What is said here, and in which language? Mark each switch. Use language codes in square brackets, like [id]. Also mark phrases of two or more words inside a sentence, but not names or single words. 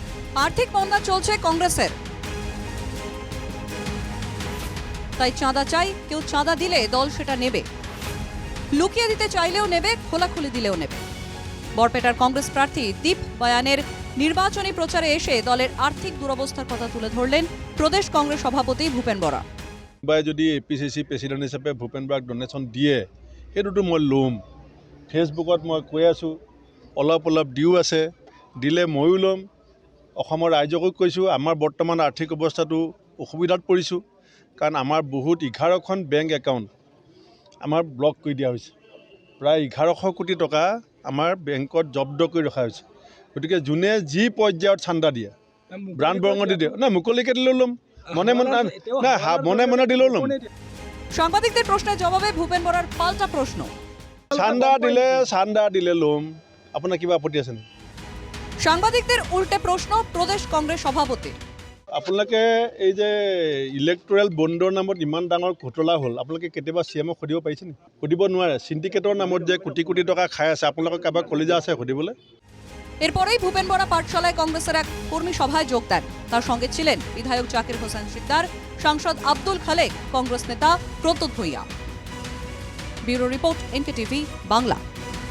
[bn] আর্থিক মন্দা চলছে কংগ্রেসের, তাই চাঁদা চাই, কেউ চাঁদা দিলে দল সেটা নেবে, লুকিয়ে দিতে চাইলেও নেবে, খোলাখুলি দিলেও নেবে। বরপেটার কংগ্রেস প্রার্থী দীপ বয়ানের নির্বাচনী প্রচারে এসে দলের আর্থিক দুরবস্থার কথা তুলে ধরলেন প্রদেশ কংগ্রেস সভাপতি ভূপেন বরা। [as] যদি APCC প্ৰেচিডেণ্ট হিচাপে ভূপেন বৰাক ডনেশ্যন দিয়ে সেইটোতো মই ল'ম। ফেচবুকত মই কৈ আছোঁ, অলপ অলপ দিও আছে, দিলে ময়ো ল'ম। অসমৰ ৰাইজকো কৈছোঁ, আমাৰ বৰ্তমান আৰ্থিক অৱস্থাটো অসুবিধাত পৰিছোঁ, কাৰণ আমাৰ বহুত 11খন বেংক একাউণ্ট আমাৰ ব্লক কৰি দিয়া হৈছে। প্ৰায় 1100 কোটি টকা আমাৰ বেংকত জব্দ কৰি ৰখা হৈছে। গতিকে যোনে যি পৰ্যায়ত চান্দা দিয়ে, ব্ৰাণ্ড বৰঙণি দিয়ে, নাই মুকলিকৈ দিলেও ল'ম, মনে মনে দিলেও ল'ম। [bn] সাংবাদিকদের প্রশ্নের জবাবে ভূপেন বরার পাল্টা প্রশ্ন, [as] চান্দা দিলে ল'ম, আপোনাৰ কিবা আপত্তি আছে নেকি? [bn] সাংবাদিকদের উল্টে প্রশ্ন প্রদেশ কংগ্রেস সভাপতি। [as] আপোনালোকে এই যে ইলেক্ট্ৰেল বণ্ডৰ নামত ইমান ডাঙৰ ঘোটলা হ'ল, আপোনালোকে কেতিয়াবা CMক সুধিব পাৰিছে নেকি? সুধিব নোৱাৰে। সিন্ডিকেটৰ নামত যে কোটি কোটি টকা খাই আছে, আপোনালোকৰ কাৰোবাৰ কলিজা আছে সুধিবলৈ? [bn] এরপরেই ভূপেন বরা পাঠশালায় কংগ্রেসের এক কর্মী সভায় যোগ দেন। তার সঙ্গে ছিলেন বিধায়ক জাকির হোসেন সিকদার, সাংসদ আব্দুল খালেক, কংগ্রেস নেতা প্রত্যুৎ ভূঁইয়া। ব্যুরো রিপোর্ট, NKTV বাংলা।